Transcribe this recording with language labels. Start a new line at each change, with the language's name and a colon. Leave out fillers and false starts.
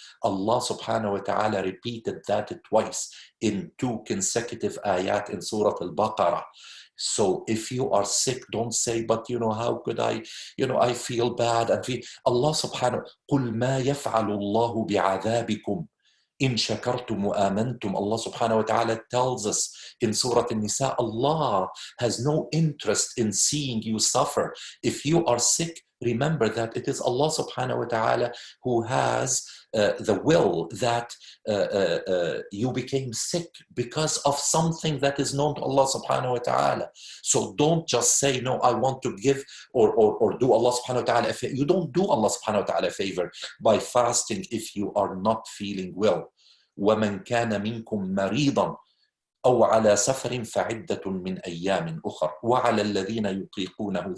English: Allah subhanahu wa ta'ala repeated that twice in 2 consecutive ayat in Surah Al-Baqarah. So if you are sick, don't say, but how could I, I feel bad.
Arabic: And Allah subhanahu wa ta'ala, قُلْ مَا يَفْعَلُ اللَّهُ بِعَذَابِكُمْ إن شكرتم وآمنتم.
English: Allah subhanahu wa ta'ala tells us in Surah An-Nisa, Allah has no interest in seeing you suffer. If you are sick, remember that it is Allah subhanahu wa ta'ala who has the will that you became sick because of something that is known to Allah subhanahu wa ta'ala. So don't just say, no, I want to give or do Allah subhanahu wa ta'ala a favor. You don't do Allah subhanahu wa ta'ala a favor by fasting if you are not feeling well.
Arabic: وَمَنْ كَانَ مِنْكُمْ مَرِيضًا أو على سفر فعدة من أيام أخر وعلى الذين يطيقونه.